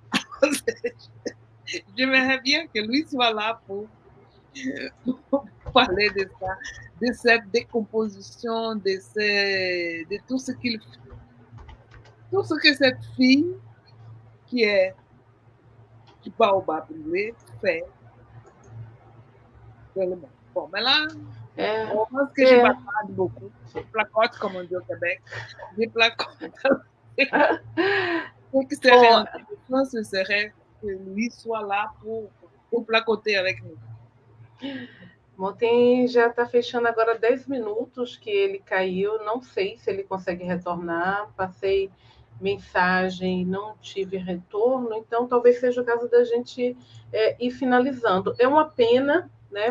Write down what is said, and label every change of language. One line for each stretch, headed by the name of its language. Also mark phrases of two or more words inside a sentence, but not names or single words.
French: J'aimerais bien que lui soit là pour parler de ça, de cette décomposition, de tout ce tout ce que cette fille qui est du baobab brûlé fait dans le monde. Bon, mais là, on pense que je bavarde beaucoup. Je placote, comme on dit au Québec. Je placote. Ce qui serait intéressant, ce serait que lui soit là pour placoter avec nous.
Portuguese: Ontem já está fechando agora 10 minutos que ele caiu. Não sei se ele consegue retornar. Passei mensagem, não tive retorno. Então, talvez seja o caso da gente ir finalizando. É uma pena, né?